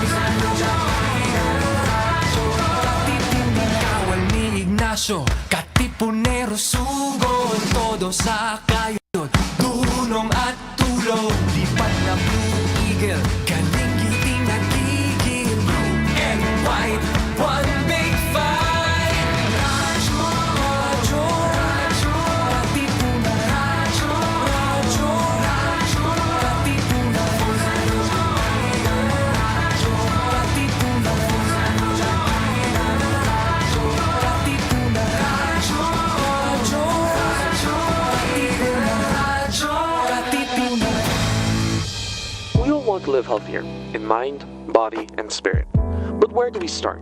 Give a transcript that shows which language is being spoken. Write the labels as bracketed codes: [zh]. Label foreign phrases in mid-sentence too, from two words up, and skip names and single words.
[tl] Radyo, Katipunan. Kawal ni Ignacio, Katipunero, sugod, todo sa kayod, tulong at tulong, lipat na Blue Eagle, galing giting nagigil, [en] blue and white, one big fight. [tl] Radyo, radyo, radyo, Katipunan. Radyo, radyo, radyo, Katipunan. Radyo, radyo, Katipunan. [en] We all want to live healthier in mind, body, and spirit. But where do we start?